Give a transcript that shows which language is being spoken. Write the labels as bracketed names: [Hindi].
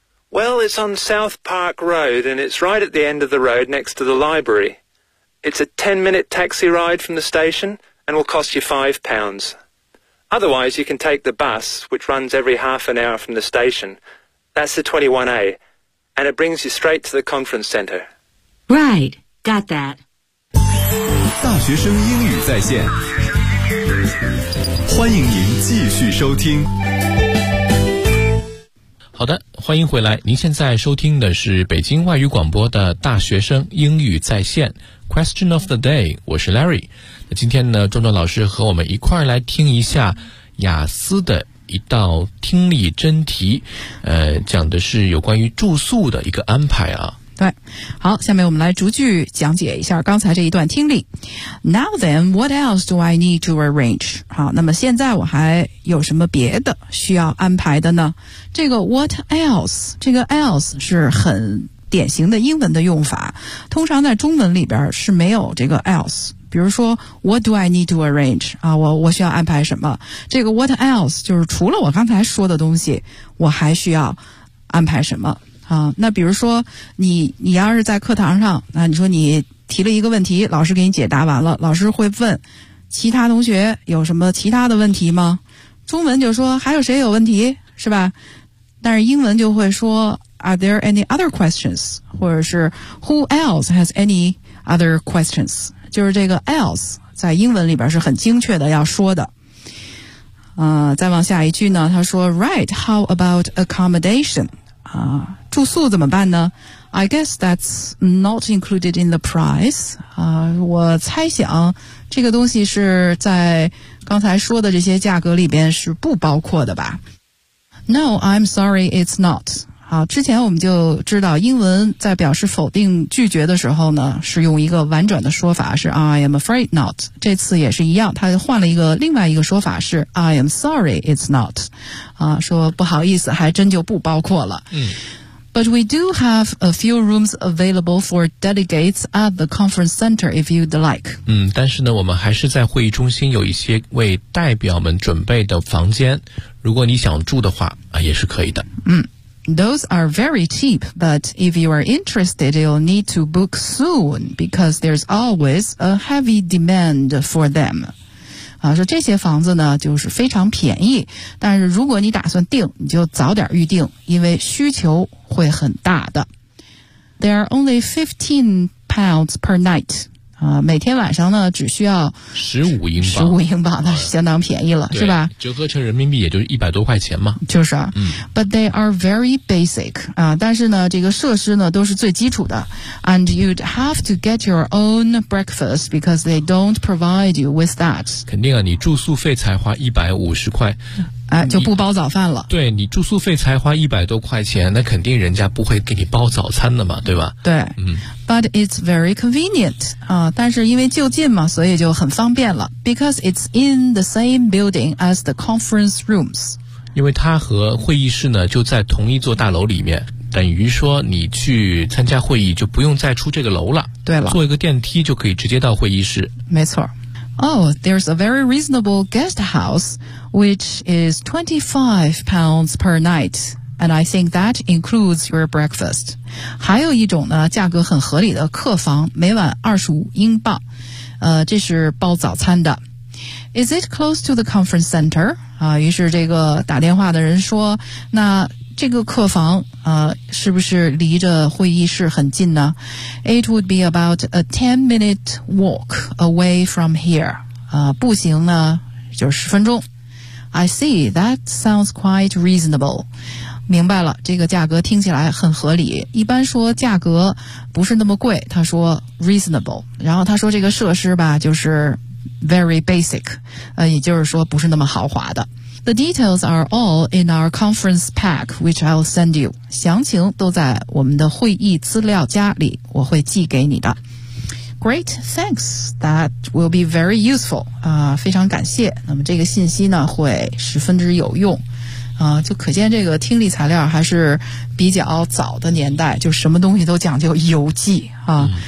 [English] Well, it's on South Park Road, and it's right at the end of the road next to the library. It's a 10-minute taxi ride from the station and will cost you £5. Otherwise, you can take the bus, which runs every half an hour from the station. That's the 21A, and it brings you straight to the conference center. Right, got that. [Chinese] 大学生英语在线，欢迎您继续收听。好的，欢迎回来。您现在收听的是北京外语广播的大学生英语在线 Question of the Day， 我是 Larry。那今天呢，壮壮老师和我们一块来听一下雅思的一道听力真题，讲的是有关于住宿的一个安排啊。对，好，下面我们来逐句讲解一下刚才这一段听力。 [English] Now then, what else do I need to arrange? [Chinese] 好，那么现在我还有什么别的需要安排的呢？这个 what else, 这个 else 是很典型的英文的用法，通常在中文里边是没有这个 else。比如说 what do I need to arrange? 啊，我需要安排什么，这个 what else 就是除了我刚才说的东西，我还需要安排什么啊。那比如说你要是在课堂上，那你说你提了一个问题，老师给你解答完了，老师会问其他同学有什么其他的问题吗？中文就说还有谁有问题，是吧？ [English] 但是英文就会说 Are there any other questions? 或者是 Who else has any other questions? [Chinese] 就是这个 else 在英文里边是很精确的要说的。再往下一句呢，他说 [English] Right, how about accommodation? [Chinese] 啊，住宿怎么办呢？ [English] I guess that's not included in the price. [Chinese] 我猜想这个东西是在刚才说的这些价格里边是不包括的吧。 [English] No, I'm sorry, it's not. [Chinese] 好，之前我们就知道英文在表示否定拒绝的时候呢，是用一个婉转的说法，是 [English] I am afraid not. [Chinese] 这次也是一样，他换了一个另外一个说法，是 [English] I am sorry, it's not. [Chinese] 说不好意思，还真就不包括了。嗯， [English] But we do have a few rooms available for delegates at the conference center if you'd like. [Chinese] 嗯，但是呢，我们还是在会议中心有一些为代表们准备的房间，如果你想住的话，也是可以的。 [English] 嗯， Those are very cheap, but if you are interested, you'll need to book soon because there's always a heavy demand for them. [Chinese] 啊，说这些房子呢就是非常便宜，但是如果你打算订，你就早点预订，因为需求会很大的。 [English] There are only £15 per night. [Chinese] 每天晚上呢只需要 15英镑，那是相当便宜了，是吧？折合成人民币也就是100多块钱嘛。就是啊，嗯。 [English] But they are very basic, [Chinese] 啊，但是呢这个设施呢都是最基础的。 [English] And you'd have to get your own breakfast because they don't provide you with that. [Chinese] 肯定啊，你住宿费才花150块。就不包早饭了。对，你住宿费才花100多块钱，那肯定人家不会给你包早餐的嘛，对吧？对，嗯。 [English] But it's very convenient, [Chinese] 啊，但是因为就近嘛，所以就很方便了。 [English] Because it's in the same building as the conference rooms. [Chinese] 因为它和会议室呢，就在同一座大楼里面。等于说你去参加会议就不用再出这个楼了。对了。坐一个电梯就可以直接到会议室。没错。 [English] Oh, there's a very reasonable guest house, which is £25 per night, and I think that includes your breakfast. [Chinese] 还有一种呢，价格很合理的客房，每晚25英镑，这是包早餐的。 [English] Is it close to the conference center? [Chinese] 啊，于是这个打电话的人说，那这个客房是不是离着会议室很近呢 [English] ？It would be about a 10-minute walk away from here. [Chinese] 步行呢就是10分钟。 [English] I see. That sounds quite reasonable. [Chinese] 明白了，这个价格听起来很合理。一般说价格不是那么贵，他说 reasonable。然后他说这个设施吧，就是 very basic， 也就是说不是那么豪华的。 [English] The details are all in our conference pack, which I'll send you. [Chinese] 详情都在我们的会议资料夹里，我会寄给你的。 [English] Great, thanks. That will be very useful. [Chinese] 非常感谢。那么这个信息呢，会十分之有用。就可见这个听力材料还是比较早的年代，就什么东西都讲究邮寄啊。